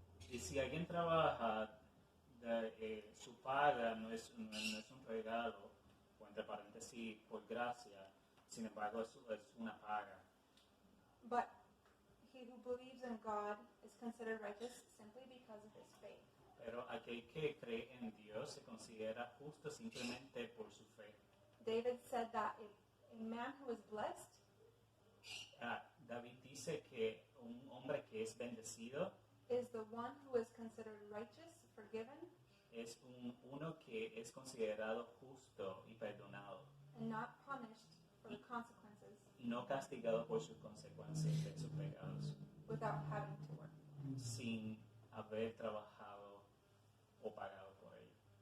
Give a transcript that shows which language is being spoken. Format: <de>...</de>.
<es>Y si alguien trabaja, su paga no es un regalo, o entre paréntesis, por gracia, sin embargo es una paga.</es> <en>But he who believes in God is considered righteous simply because of his faith.</en> <es>Pero aquel que cree en Dios se considera justo simplemente por su fe.</es> <en>David said that a man who is blessed</en> <es>David dice que un hombre que es bendecido</es> <en>is the one who is considered righteous, forgiven,</en> <es>es uno que es considerado justo y perdonado,</es> <en>and not punished for the consequences</en> <es>y no castigado por sus consecuencias de sus pecados,</es> <en>without having to work.</en> <es>sin haber trabajado o pagado por ello.</es>